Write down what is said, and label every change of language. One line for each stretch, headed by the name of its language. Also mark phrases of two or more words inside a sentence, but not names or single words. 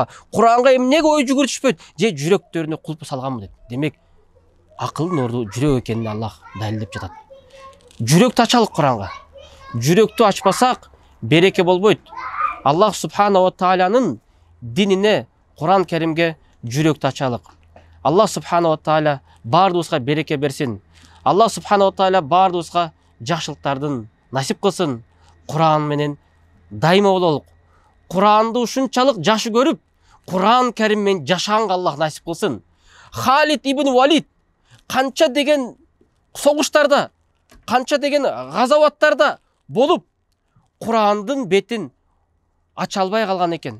Kyrgyz: Куранга эмнеге ой жүгүрүшпөйт, же жүрөктөрүнө кулпу салганбы деп. Демек, акылдын орду жүрөк экенин Аллах далилдеп жатат. Жүрөктү ачалык Куранга. Жүрөктү ачпасак, береке болбойт. Аллах
Arabic: سبحانه وتعالى
Kyrgyz: динине, Куран Керимге жүрөктү ачалык. Аллах
Arabic: سبحانه وتعالى
Kyrgyz: баардыгыбызга береке берсин. Аллах
Arabic: سبحانه وتعالى
Kyrgyz: баардыгыбызга жакшылыктардын насип кылсын. Куран менен дайыма бололук. Куранды ушунчалык жакшы көрүп, Куран Керим менен жашаганга Аллах насип кылсын. Халид ибн Валид канча деген согуштарда, канча деген газаваттарда болуп, Курандын бетин ача албай калган экен.